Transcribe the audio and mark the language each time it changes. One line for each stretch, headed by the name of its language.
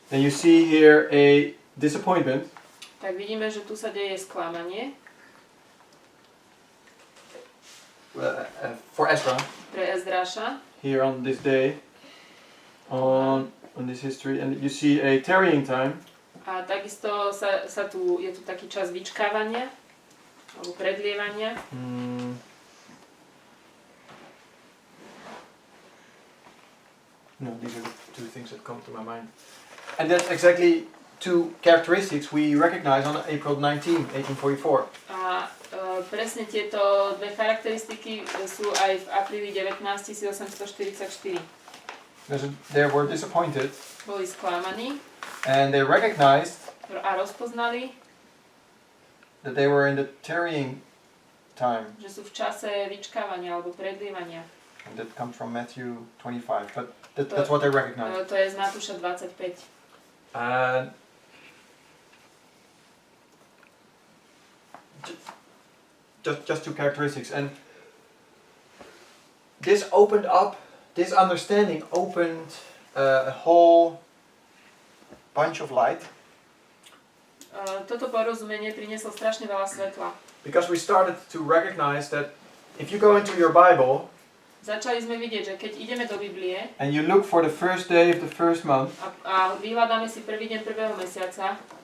English: then you see here a disappointment.
Slovak: tak vidíme, že tu sa deje sklamanie
English: For Ezra
Slovak: pre Ezdraša
English: here on this day, on this history, and you see a tarrying time.
Slovak: a takisto je tu taký čas vyčkávania alebo predlievania.
English: No, these are the two things that come to my mind. And that's exactly two characteristics we recognize on April 19, 1844.
Slovak: A presne tieto dve charakteristiky sú aj v apríli 19, 1844.
English: They were disappointed.
Slovak: Boli sklamaní
English: And they recognized
Slovak: a rozpoznali,
English: that they were in the tarrying time.
Slovak: že sú v čase vyčkávania alebo predlievania.
English: And that comes from Matthew 25. But that's what they recognized.
Slovak: To je z Matúša 25.
English: And just two characteristics. And this understanding opened a whole bunch of light.
Slovak: Toto porozumenie prinieslo strašne veľa svetla.
English: Because we started to recognize that if you go into your Bible
Slovak: Začali sme vidieť, že keď ideme do Biblie
English: and you look for the first day of the first month
Slovak: a vyhľadáme si prvý deň prvého mesiaca